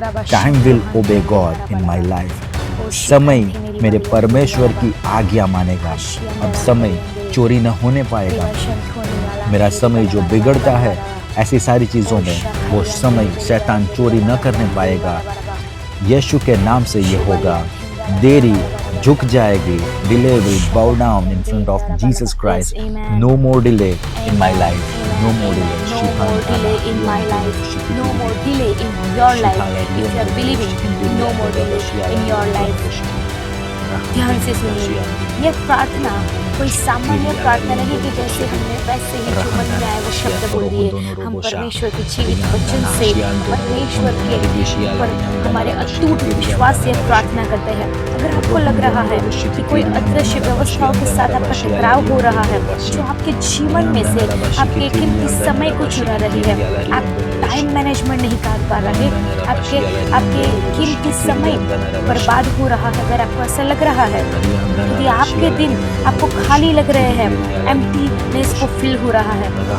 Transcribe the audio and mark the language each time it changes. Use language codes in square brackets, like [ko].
[en] Time will obey God in my life. [hi] समय मेरे परमेश्वर की आज्ञा मानेगा। अब समय चोरी न होने पाएगा। मेरा समय जो बिगड़ता है ऐसी सारी चीज़ों में, वो समय शैतान चोरी न करने पाएगा। यीशु के नाम से ये होगा। देरी झुक जाएगी। [en] Delay will bow down in front of Jesus Christ. No more delay in my life. No more delay. No more delay in my life. No more delay in your life. If you are believing, no more delay in your life. [hi] ध्यान से सुनिए, यह प्रार्थना कोई सामान्य प्रार्थना नहीं कि जैसे हमने वैसे ही जो मन में आए वो शब्द बोल दिए। हम परमेश्वर के जीवित वचन से परमेश्वर के ऊपर हमारे अटूट विश्वास से प्रार्थना करते हैं। अगर आपको लग रहा है कि कोई अदृश्य व्यवस्थाओं के साथ आपका टकराव हो रहा है जो आपके जीवन में से आपके कीमती समय को चुरा रही है, आप टाइम मैनेजमेंट नहीं कर पा रहे, आपके कीमती समय बर्बाद हो रहा है, अगर आपको ऐसा लग रहा है, यदि आपके दिन आपको खाली लग रहे हैं, एम्प्टीनेस को फील हो रहा है,